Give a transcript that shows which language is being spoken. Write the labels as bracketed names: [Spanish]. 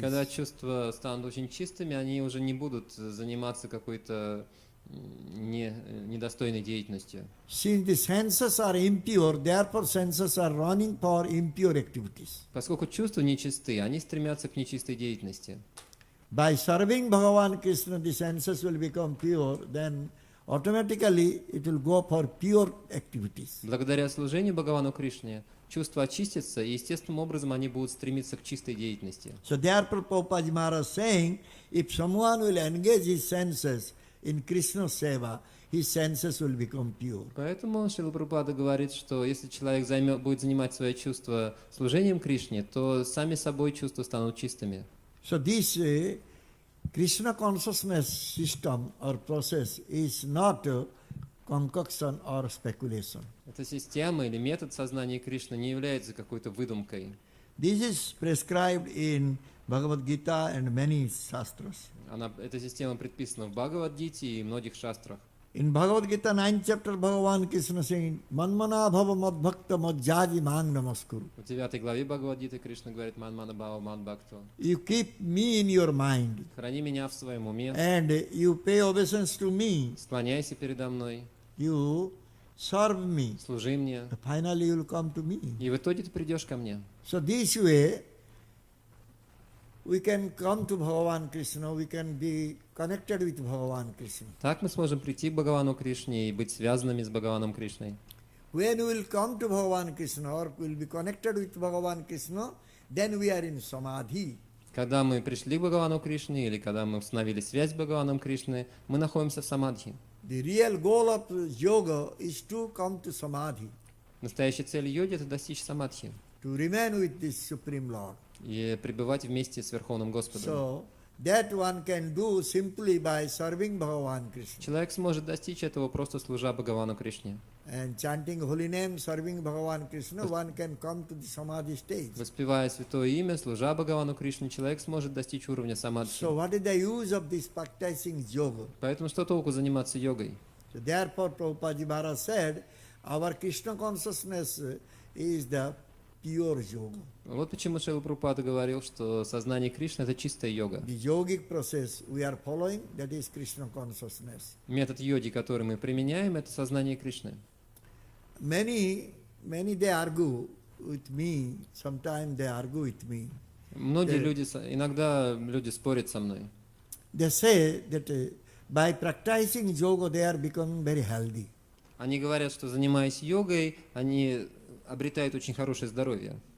[Russian] Когда чувства станут очень чистыми, они уже не будут заниматься какой-то недостойной деятельностью. [English] Since the senses are impure, therefore senses are running for impure activities. [Russian] Поскольку чувства нечисты, они стремятся к нечистой деятельности. [English] By serving Bhagavan Krishna, the senses will become pure, then automatically it will go for pure activities. [Russian] Благодаря служению Бхагавану Кришне чувства очистятся, и естественным образом они будут стремиться к чистой деятельности. [English] So therefore Prabhupada Maharaj is saying, if someone will engage his senses in Krishna seva, his senses will become pure. [Russian] Поэтому Шрила Прабхупада говорит, что если человек будет занимать свои чувства служением Кришне, то сами собой чувства станут чистыми. [English] So this Krishna consciousness system or process is not concoction or speculation. [Russian] Эта система или метод сознания Кришны не является какой-то выдумкой. [English] This is prescribed in Bhagavad Gita and many shastras. [Russian] Эта система предписана в Бхагавад-гите и многих шастрах. [English] In Bhagavad Gita 9th chapter, Bhagavan Krishna saying, [Sanskrit] Manmana bhava madbhakta madjaji mang namaskuru. [Russian] В 9 главе Бхагавад-гиты Кришна говорит [Sanskrit] «Манмана бхава мадбхакто». [English] You keep me in your mind [Russian] Храни меня в своем уме, [English] and you pay obeisance to me. [Russian] склоняйся передо мной, [English] You serve me. [Russian] служи мне, [English] Finally you will come to me. [Russian] и в итоге ты придешь ко мне. [English] So this way, we can come to Bhagavan Krishna, we can be connected with Bhagavan Krishna. [Russian] Так мы сможем прийти к Бхагавану Кришне и быть связанными с Бхагаваном Кришной. [English] When we will come to Bhagavan Krishna or will be connected with Bhagavan Krishna, then we are in Samadhi. [Russian] Когда мы пришли к Бхагавану Кришне или когда мы установили связь с Бхагаваном Кришной, мы находимся в самадхи. [English] The real goal of yoga is to come to Samadhi, [Russian] Настоящая цель йоги – это достичь самадхи [English] to remain with this Supreme Lord. [Russian] и пребывать вместе с Верховным Господом. [English] So, that one can do simply by serving Bhagavan Krishna. [Russian] Человек сможет достичь этого, просто служа Бхагавану Кришне. [English] and chanting holy name, serving Bhagavan Krishna, one can come to the samadhi stage. [Russian] Воспевая святое имя, служа Бхагавану Кришне, человек сможет достичь уровня самадхи. [English] So what is the use of this practicing yoga? [Russian] Поэтому что толку заниматься йогой? [English] So therefore Prabhupada Maharaj said, our Krishna consciousness is the pure yoga. [Russian] Вот почему Шрила Прабхупада говорил, что сознание Кришны — это чистая йога. [English] The yogic process we are following, that is Krishna consciousness. [Russian] Метод йоги, который мы применяем, это сознание Кришны. [English] Many they argue with me, sometimes they argue with me. [Russian] Многие люди, иногда люди спорят со мной. [English] They say that by practicing yoga they are becoming very healthy. [Russian] Они говорят, что занимаясь йогой, они обретают очень хорошее здоровье.